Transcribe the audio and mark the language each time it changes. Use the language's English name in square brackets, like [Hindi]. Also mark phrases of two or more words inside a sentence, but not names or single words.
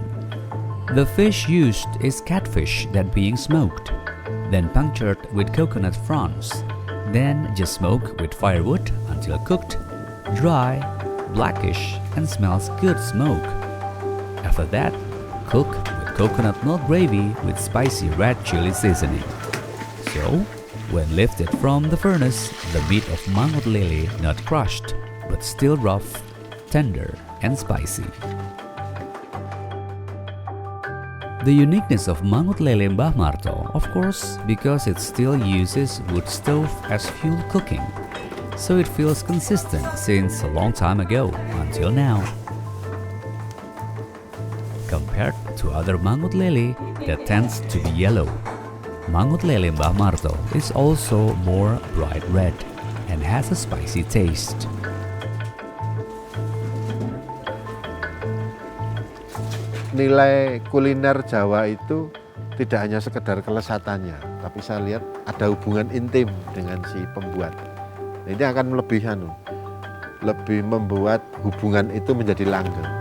[English] The fish used is catfish that being smoked, then punctured with coconut fronds, then just smoked with firewood until cooked, dry, blackish, and smells good smoke. After that, cook with coconut milk gravy with spicy red chili seasoning. So, when lifted from the furnace, the meat of mangut lele not crushed, but still rough, tender, and spicy. The uniqueness of mangut lele Mbah Marto, of course, because it still uses wood stove as fuel cooking, so it feels consistent since a long time ago until now. Compared to other mangut lele that tends to be yellow, mangut lele Mbah Marto is also more bright red and has a spicy taste. [Indonesian] Nilai kuliner Jawa itu tidak hanya sekedar kelezatannya, tapi saya lihat ada hubungan intim dengan si pembuat. Ini akan lebih membuat hubungan itu menjadi langgeng.